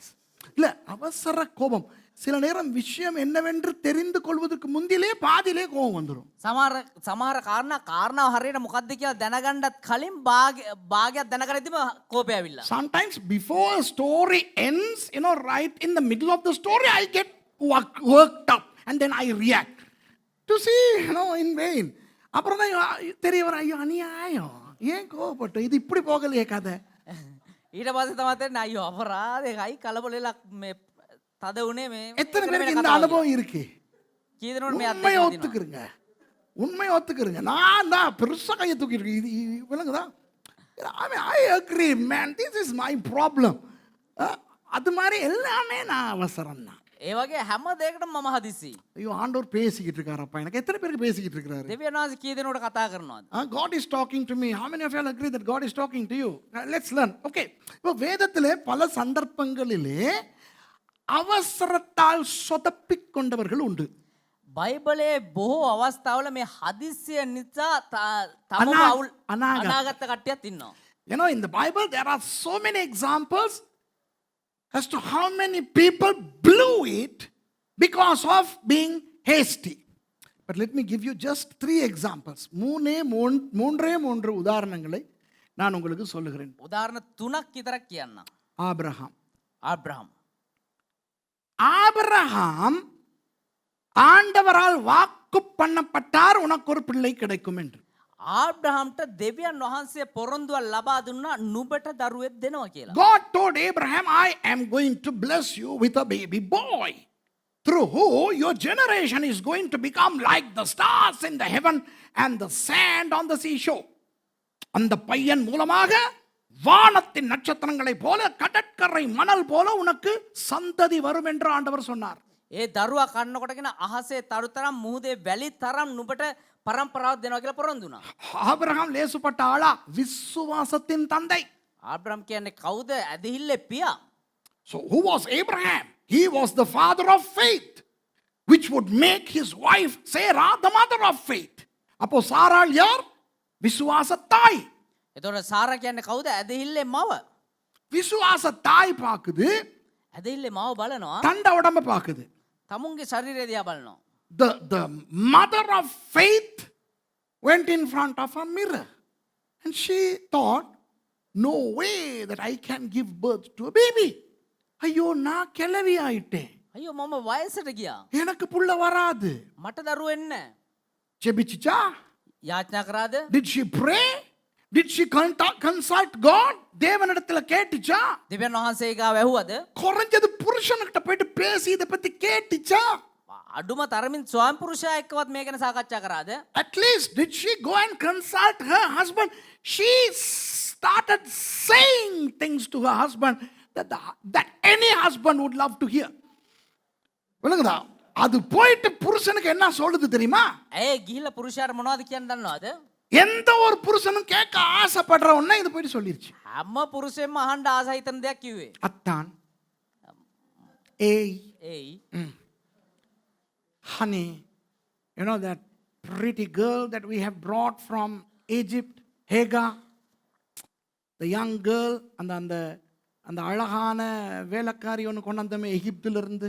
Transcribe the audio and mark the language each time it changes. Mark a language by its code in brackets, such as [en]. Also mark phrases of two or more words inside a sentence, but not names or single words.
[ta] இல்லை, அவசர கோபம். சில நேரம் விஷயம் என்னவென்று தெரிந்து கொள்வதற்கு முந்திலே பாதியிலே கோபம் வந்துடும். [si] සමහර කාරණාව හරියට මොකද්ද කියලා දැනගන්නත් කලින් භාගයක් දැනගන්නදිම කෝපය ඇවිල්ලා. [en] Sometimes before a story ends, right in the middle of the story, I get worked up and then I react. To see, in vain. [ta] அப்புறம் தான் தெரிய வர, ஐயோ அநியாயம், ஏன் கோபப்பட்டு இது இப்படி போகலையே கதை. [si] ඊට පස්සේ තමයි තේරෙන්නේ අයියෝ අපරාධයයි කලබලෙලා මේ තද උනේ මේ. [ta] எத்தனை பேருக்கு இந்த அனுபவம் இருக்கு? [si] කී දෙනෙකුට මේ [ta] உண்மையை [si] අත්දැකීම [ta] ஒத்துக்கிறங்க, உண்மையை ஒத்துக்கிறங்க. நான் தான் பெருசாக கையை தூக்கிட்டு இது விளங்குதா? [en] I agree man, this is my problem. [ta] அது மாதிரி எல்லாமே நான் அவசரம் தான். [si] ඒ වගේ හැම දෙයකටම මම හදිස්සි. [ta] ஐயோ ஆண்டவர் பேசிக்கிட்டு இருக்காரப்பா, எனக்கு எத்தனை பேருக்கு பேசிக்கிட்டு இருக்கிறாரு? [si] දෙවියන් වහන්සේ කී දෙනෙකුට කතා කරනවද? [en] God is talking to me. How many of you all agree that God is talking to you? Let's learn. Okay. [ta] இப்போ வேதத்திலே பல சந்தர்ப்பங்களிலே அவசரத்தால் சொதப்பிக் கொண்டவர்கள் உண்டு. [si] බයිබලයේ බොහෝ අවස්ථාවල මේ හදිස්සිය නිසා තම අනාගත කට්ටියක් ඉන්නවා. [en] In the Bible there are so many examples as to how many people blew it because of being hasty. But let me give you just 3 examples. [ta] மூன்றே உதாரணங்களை நான் உங்களுக்கு சொல்லுகிறேன். [si] උදාහරණ 3ක් විතරක් කියන්න. [ta] ஆபிரகாம் ஆண்டவரால் வாக்கு பண்ணப்பட்டார், உனக்கு ஒரு பிள்ளை கிடைக்கும் என்று. [si] ආබ්‍රහම්ට දෙවියන් වහන්සේ පොරොන්දුවක් ලබා දුන්නා නුඹට දරුවෙක් දෙනවා කියලා. [en] God told Abraham, I am going to bless you with a baby boy, through who your generation is going to become like the stars in the heaven and the sand on the seashore. [ta] அந்த பையன் மூலமாக வானத்தின் நட்சத்திரங்களை போல கடற்கரை மணல் போல உனக்கு சந்ததி வரும் என்று ஆண்டவர் சொன்னார். [si] ඒ දරුවා කන්නකොටගෙන අහසේ තරු තරම් මුහුදේ වැලි තරම් නුඹට පරම්පරාවක් දෙනවා කියලා පොරොන්දු වුණා. [ta] ஆபிரகாம் லேசுப்பட்ட ஆளா? விசுவாசத்தின் தந்தை. [si] ආබ්‍රහම් කියන්නේ කවුද? ඇදහිල්ලේ පියා. [en] So who was Abraham? He was the father of faith, which would make his wife Sarah the mother of faith. [ta] அப்போ சாராள் யார்? விசுவாச தாய். [si] එතකොට සාරා කියන්නේ කවුද? ඇදහිල්ලේ මව. [ta] விசுவாச தாய் பாக்குது, [si] ඇදහිල්ලේ මව බලනවා, [ta] தண்ட உடம்ப பாக்குது. [si] තමුන්ගේ ශරීරය දිහා බලනවා. [en] The mother of faith went in front of a mirror and she thought, no way that I can give birth to a baby. [ta] ஐயோ நான் கிளவி ஆயிட்டேன், [si] අයියෝ මම වයසට ගියා, [ta] எனக்கு புள்ள வராது. [si] මට දරුවෝ එන්නේ නැහැ. [ta] ஜெபிச்சுச்சா? [si] යාඥා කරාද? [en] Did she pray? Did she consult God? [ta] தேவனிடத்துல கேட்டுச்சா? [si] දෙවියන් වහන්සේ ගාව ඇහුවද? [ta] குறைஞ்சது புருஷன்கிட்ட போயிட்டு பேசி இதை பத்தி கேட்டுச்சா? [si] අඩුම තරමින් ස්වාමි පුරුෂයා එක්කවත් මේ ගැන සාකච්ඡා කරාද? [en] At least did she go and consult her husband? She started saying things to her husband that any husband would love to hear. [ta] விளங்குதா? அது போயிட்டு புருஷனுக்கு என்ன சொல்லுது தெரியுமா? [si] ඒ ගිහිල්ලා පුරුෂයාට මොනවද කියන්නේ දන්නවද? [ta] எந்த ஒரு புருஷனும் கேட்க ஆசைப்படுற ஒண்ணே இது போயிட்டு சொல்லிருச்சு. [si] හැම පුරුෂයෙක්ම අහන්න ආස හිතන දෙයක් කිව්වේ. [ta] அத்தான், ஏய், [si] ඒයි [en] honey, that pretty girl that we have brought from Egypt, Hagar, the young girl, [ta] அந்த அழகான வேலைக்காரி ஒன்று கொண்டாந்தமே எகிப்துல இருந்து.